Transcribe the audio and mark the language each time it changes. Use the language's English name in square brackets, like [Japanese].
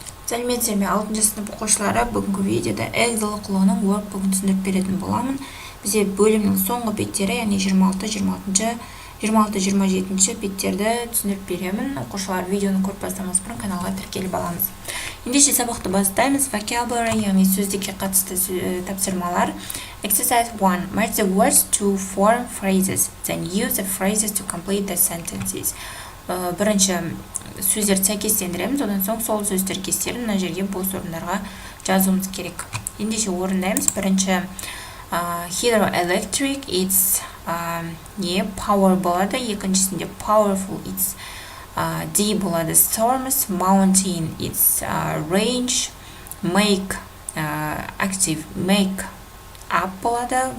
[Kazakh] Сәлеметсіздер ме, 6 сынып оқушылары, бүгінгі видеода Эксел оқулығының workbook'ын түсіндіріп беретін боламын. Бізде бөлімнің соңғы беттері, яғни 26-27 беттерді түсіндіріп беремін. Оқушылар видеоны көріп бастамас бұрын каналға тіркеліп аламыз. Ендеше сабақты бастаймыз. Vocabulary, яғни сөздікке қатысты тапсырмалар. [English] Exercise 1. Match the words to form phrases, then use the phrases to complete the sentences. [Kazakh] Бірінші сөздерді сәйкестендіреміз, одан соң сол сөздер кестерін мына жерге бос орындарға жазуымыз керек. Ендеше орындаймыз. Бірінші [English] hydroelectric, it's power [Kazakh] болады. Екіншісінде [English] powerful, it's D [Kazakh] болады. [English] Storms, mountain, it's range, make, active, make up [Kazakh] болады.